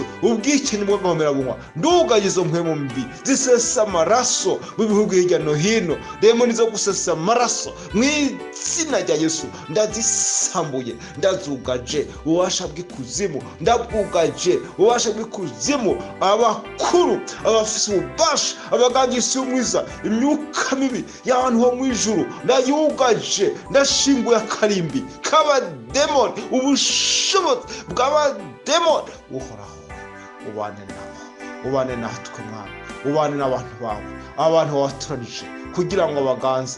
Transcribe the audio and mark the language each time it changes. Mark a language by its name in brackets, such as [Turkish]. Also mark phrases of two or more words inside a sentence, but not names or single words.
[Rundi] Ubwicanyi bw'agahomerabunwa, ndugaje izo mpwemu mbi zisesa amaraso mu bihugu hirya no hino, demoni zo gusesa amaraso mu izina rya Yesu ndazisambuye. Ndazugaje ububasha bw'ikuzimu, ndabwugaje ububasha bw'ikuzimu. Abakuru, abafise ububasha, abagangisi b'umwiza, imyuka mibi y'abantu ho mu ijuru ndayugaje. Ndashinguye akarimbi k'abademoni, ubushobozi bw'abademoni. Uhoraho ubane nabo, ubane natwe Mwami, ubane n'abantu bawe, abantu watoranije kugira ngo baganze.